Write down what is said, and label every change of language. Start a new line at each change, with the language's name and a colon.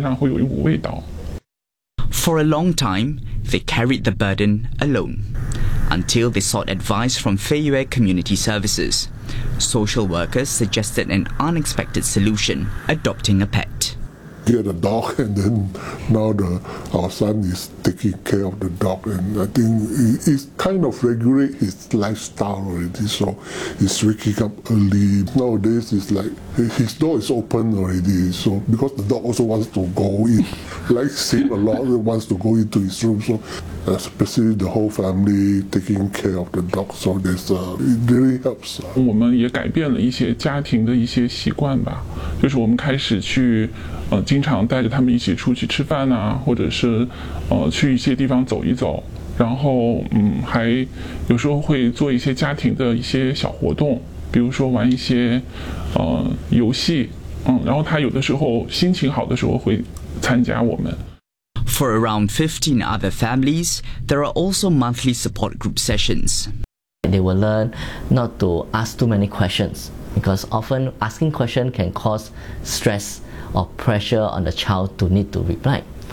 Chinese: 所以包括有一些吃过的食物的一些残渣呀或者袋子啊包括一些碗都会放在他的房间然后我们也很担心有会长一些虫子然后他自己有时候也很久才冲凉有时候会闻到他身上会有一股味道。
English: For a long time, they carried the burden alone until they sought advice from Feiyue Community Services. Social workers suggested an unexpected solution, adopting a pet. Get a dog, and then now our son is taking care of the dog, and I think it's kind of regulate his lifestyle already, so he's waking up early. Nowadays, it's like his door is open already, so because the dog also wants to go in, likes him a lot, wants to go into his room, so especially the whole family taking care of the dog, so there's, it really helps. We also changed some family habits. We started to
Chinese: 经常带着他们一起出去吃饭啊，或者是去一些地方走一走，然后还有时候会做一些家庭的一些小活动，比如说玩一些游戏，然后他有的时候心情好的时候会参加我们。
English: For around 15 other families, there are also monthly support group sessions. They will learn not to ask too many questions because often asking questions can cause stress or pressure on the child to need to reply.